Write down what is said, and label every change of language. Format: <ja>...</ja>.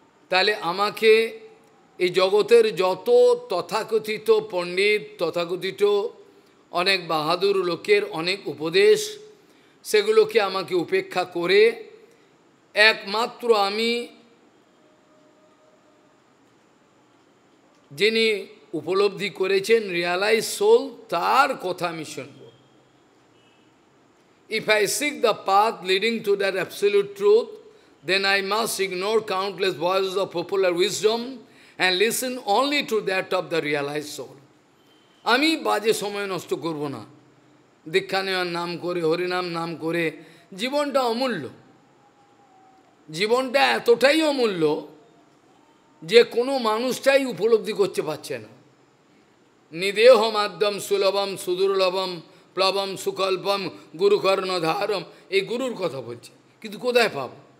<bn>তাহলে আমাকে এই জগতের যত তথাকথিত পণ্ডিত, তথাকথিত অনেক বাহাদুর লোকের অনেক উপদেশ, সেগুলোকে আমাকে উপেক্ষা করে একমাত্র আমি যিনি উপলব্ধি করেছেন রিয়ালাইজ সোল, তার কথা আমি শুনব।</bn> <en>If I seek the path leading to that absolute truth, then I must ignore countless voices of popular wisdom and listen only to that of the realized soul.</en> <bn>আমি বাজে সময় নষ্ট করব না, দীক্ষা নেওয়ার নাম করে, হরিনাম নাম করে। জীবনটা অমূল্য, জীবনটা এতটাই অমূল্য যে কোনো মানুষটাই উপলব্ধি করতে পারছে না।</bn> <sa>নিদেহ মাধ্যম সুলভম সুদুর্লভম প্লবম সুকল্পম গুরুকর্ণধারম,</sa> <bn>এই গুরুর কথা বলছে, কিন্তু কোথায় পাব?</bn>